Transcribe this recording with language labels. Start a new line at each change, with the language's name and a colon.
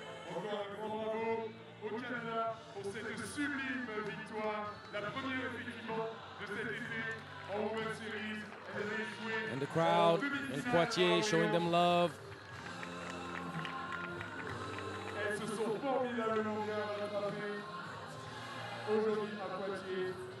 French: Encore un grand bravo au Canada pour cette sublime victoire, la première effectivement de cet été en Women's Series.
English: And the crowd in Poitiers showing them love.
French: Elles se sont formidablement bien rattrapées aujourd'hui à Poitiers.